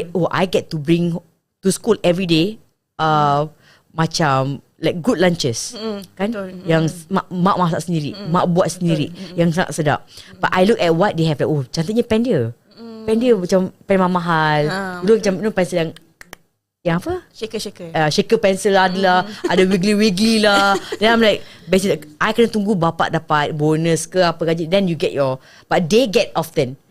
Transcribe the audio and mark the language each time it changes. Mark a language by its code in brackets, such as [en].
[en] I get to bring to school every day, [ms] macam [en] like good lunches, [ms] kan? Yang mak masak sendiri, mak buat sendiri, yang sangat sedap. [en] But I look at what they have, like, [ms] cantiknya pen dia. Pen dia macam pen mahal. Dulu macam pensel yang apa? Shaker pencil adalah, ada wiggly lah. [en] Then I'm like, basically, [ms] I kena tunggu bapak dapat bonus ke apa gaji, [en] then you get but they get often.